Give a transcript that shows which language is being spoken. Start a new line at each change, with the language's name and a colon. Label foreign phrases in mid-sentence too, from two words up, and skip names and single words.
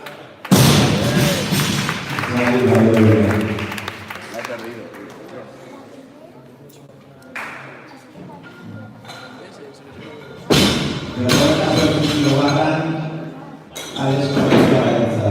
Basque: Atzari Baioneta.
Spanish: Me ha perdido.
Basque: Berrogeita zortzi kilobarran Alex Valencia Arentzat.